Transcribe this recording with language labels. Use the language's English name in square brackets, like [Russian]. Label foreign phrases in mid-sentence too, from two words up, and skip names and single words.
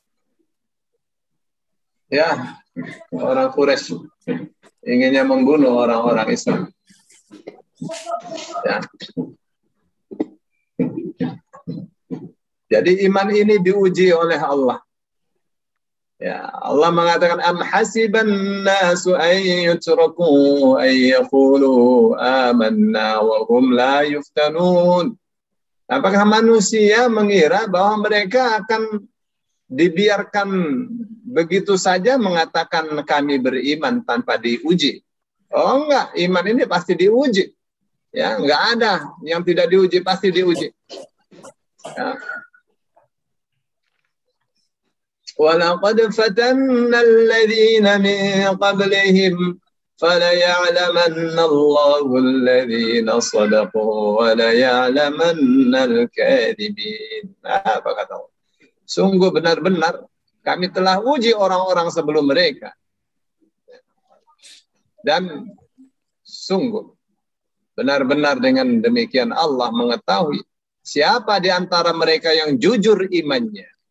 [Indonesian] Ya, orang Quraisy inginnya membunuh orang-orang Islam. Ya. Jadi iman ini diuji oleh Allah. [Arabic] Ya, Allah mengatakan أم حسب الناس أن يتركوا أن يقولوا آمنا وهم لا يفتنون. [Indonesian] Apakah manusia mengira bahwa mereka akan dibiarkan begitu saja mengatakan kami beriman tanpa diuji? Oh enggak, iman ini pasti diuji. Ya, enggak ada yang tidak diuji, pasti diuji. Ya. [Arabic] وَلَقَدْ فَتَنَّا الَّذِينَ مِنْ قَبْلِهِمْ فَلَيَعْلَمَنَّ اللَّهُ الَّذِينَ صَدَقُوا وَلَيَعْلَمَنَّ الْكَاذِبِينَ. [Indonesian] Apa kata Allah? Sungguh benar-benar kami telah uji orang-orang sebelum mereka. Dan sungguh benar-benar dengan demikian Allah mengetahui siapa di antara mereka yang jujur imannya.